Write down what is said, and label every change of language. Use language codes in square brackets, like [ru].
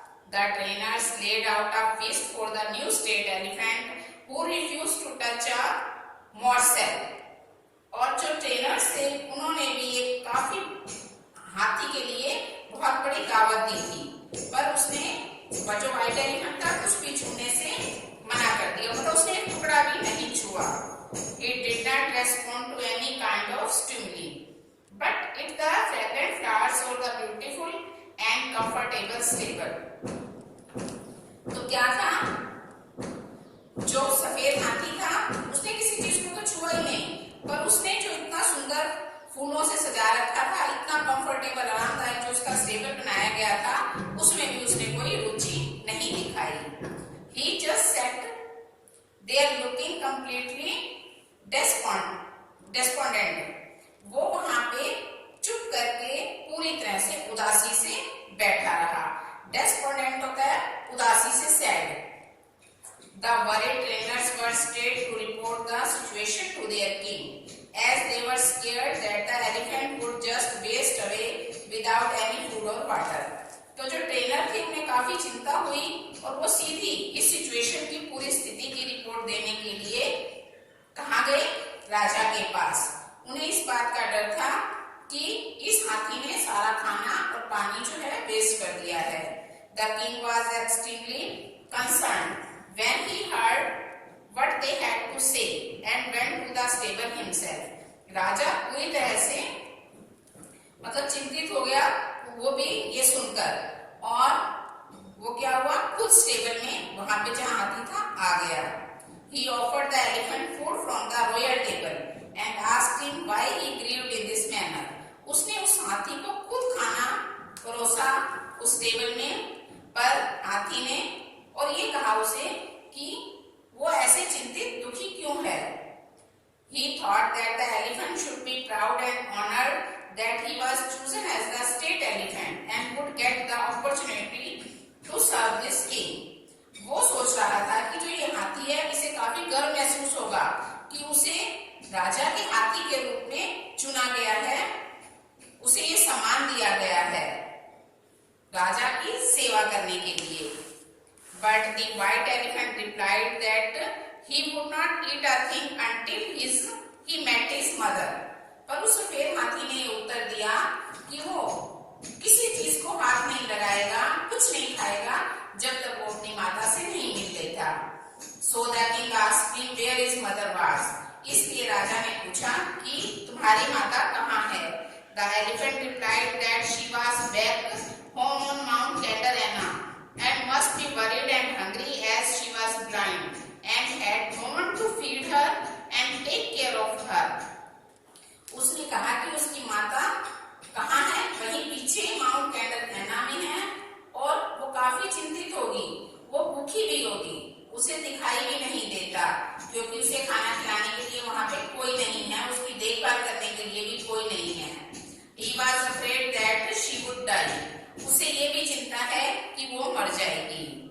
[en] The trainers laid out a feast for the new state elephant who refused to touch a morsel. [hi] और जो trainers थे उन्होंने भी एक काफी हाथी के लिए बहुत बड़ी दावत दी थी, पर उसने जो व्हाइट एलिफेंट था कुछ भी छूने से मना कर दिया, मतलब उसने एक टुकड़ा भी नहीं छुआ. [en] It did not respond to any kind of stimuli, but it the fragrant flowers or the beautiful and comfortable stable. [hi] तो क्या था, जो सफेद हाथी था उसने किसी चीज को तो छुआ ही नहीं, पर उसने जो इतना सुंदर फूलों से सजा रखा था, इतना कंफर्टेबल आरामदायक जो उसका स्टेबल बनाया गया था, उसमें भी उसने कोई रुचि नहीं दिखाई. [en] He just sat there looking completely despondent. [hi] वो वहां पे चुप करके पूरी तरह से उदासी से बैठा रहा. Despondent होता है उदासी से sad. [en] The worried trainers were stayed to report the situation to their king, as they were scared that the elephant would just waste away without any food or water. [hi] तो जो ट्रेनर थे उन्हें काफी चिंता हुई और वो सीधी इस सिचुएशन की पूरी स्थिति की रिपोर्ट देने के लिए कहाँ गए, राजा के पास. उन्हें इस बात का डर था कि इस हाथी ने सारा खाना और पानी जो है वेस्ट कर दिया है. [en] The king was extremely concerned when he heard what they had to say and went to the stable himself. [hi] राजा पूरी तरह से मतलब चिंतित हो गया वो भी ये सुनकर, और वो क्या हुआ, खुद स्टेबल में वहां पे जहां हाथी था आ गया. [en] He offered the elephant food from the royal table and asked him why he grieved in this manner. [hi] उसने उस हाथी को खुद खाना परोसा उस टेबल में, पर हाथी ने और ये कहा उसे कि वो ऐसे चिंतित दुखी क्यों है. [en] He thought that the elephant should be proud and honored that he was chosen as the state elephant and would get the opportunity to serve this king. [hi] वो सोच रहा था कि जो ये हाथी है इसे काफी गर्व महसूस होगा कि उसे राजा के हाथी के रूप में चुना गया है, उसे ये सम्मान दिया गया है राजा की सेवा करने के लिए. [en] But the white elephant replied that he would not eat a thing until he met his mother. [hi] पर उस सफेद हाथी ने उत्तर दिया कि वो किसी चीज को हाथ नहीं लगाएगा, कुछ नहीं खाएगा जब तक वो अपनी माता से नहीं मिल लेता. [en] So the king asked him where his mother was. [hi] इसलिए राजा ने पूछा कि तुम्हारी माता कहाँ है. [en] The elephant replied that she was back home on Mount Catarina and must be worried and hungry as she was blind and had no one to feed her and take care of her. [hi] उसने कहा कि उसकी माता कहाँ है, वहीं पीछे mount Katrina में है, और वो काफी चिंतित होगी, वो भूखी भी होगी, उसे दिखाई भी नहीं देता क्योंकि उसे खाना खिलाने के लिए वहां पे कोई नहीं है, उसकी देखभाल करने के लिए भी कोई नहीं है. [en] He was afraid that she would die. [hi] उसे ये भी चिंता है कि वो मर जाएगी.